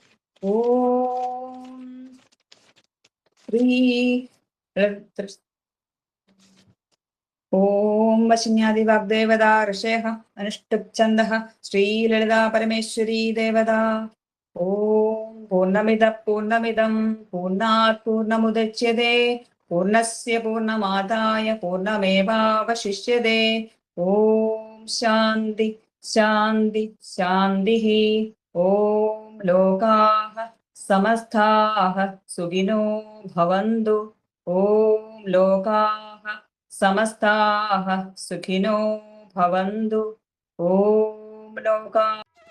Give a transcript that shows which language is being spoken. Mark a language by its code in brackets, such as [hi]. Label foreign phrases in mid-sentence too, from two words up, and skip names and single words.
[sa] ഓം ശ്രീ ഓം വശിന്യാദി വാഗ്ദേവതാ ഋഷേഃ അനുഷ്ഠുപ്ഛന്ദഃ ശ്രീലളിതാ പരമേശ്വരീ ദേവതാ. ഓം പൂർണ്ണമിദം പൂർണ്ണാത് പൂർണ്ണമുദച്യതേ പൂർണ്ണസ്യ പൂർണ്ണമാദായ പൂർണ്ണമേവാവശിഷ്യതേ. ഓം ശാന്തി ശാന്തി ശാന്തിഃ. ഓം ലോകാഃ സമസ്താഃ സുഖിനോ ഭവന്തു. ഓം ലോകാഃ സമസ്താഃ സുഖിനോ ഭവന്തു. ഓം ലോകാഃ